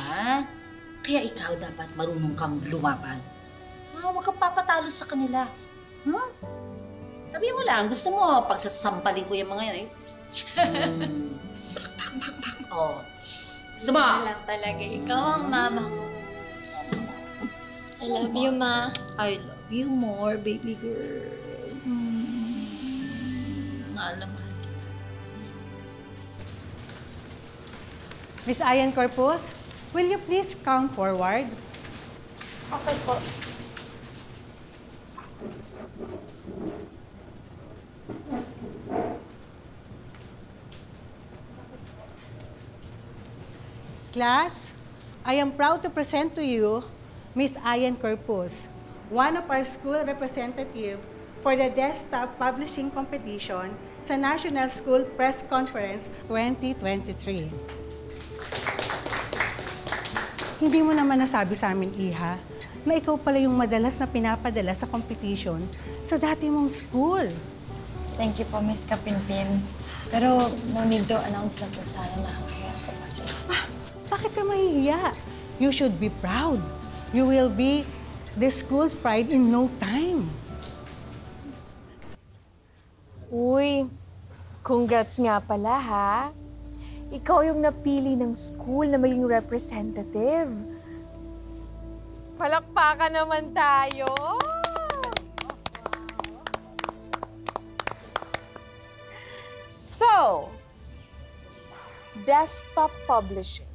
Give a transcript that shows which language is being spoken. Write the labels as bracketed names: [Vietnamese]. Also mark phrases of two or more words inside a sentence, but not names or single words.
[Filipino] Kaya ikaw dapat marunong kang lumaban. Huwag kang papatalo sa kanila. Sabi mo lang, gusto mo, pagsasampalin ko yung mga yan eh. Oh. Gusto mo? Wala lang talaga. Ikaw ang mama ko. [English] I love you, Ma. I love you more, baby girl. [Filipino] Mahal na mahal kita. [English] Miss Ayan Corpus, will you please come forward? [Filipino] Okay po. [English] Class, I am proud to present to you Miss Ayan Corpus, one of our school representative for the Desktop Publishing Competition sa National School Press Conference 2023. [Filipino] Hindi mo naman nasabi sa amin, Iha, na ikaw pala yung madalas na pinapadala sa competition sa dati mong school. [English] Thank you [Filipino] po, Miss Kapinpin. Pero [English] no need to announce [Filipino] na po sana na kaya po kasi. Bakit ka mahihiya? [English] You should be proud. You will be the school's pride in no time. [Filipino] Uy, congrats nga pala, ha? Ikaw yung napili ng school na maging representative. Palakpakan naman tayo! [English] So, desktop publishing.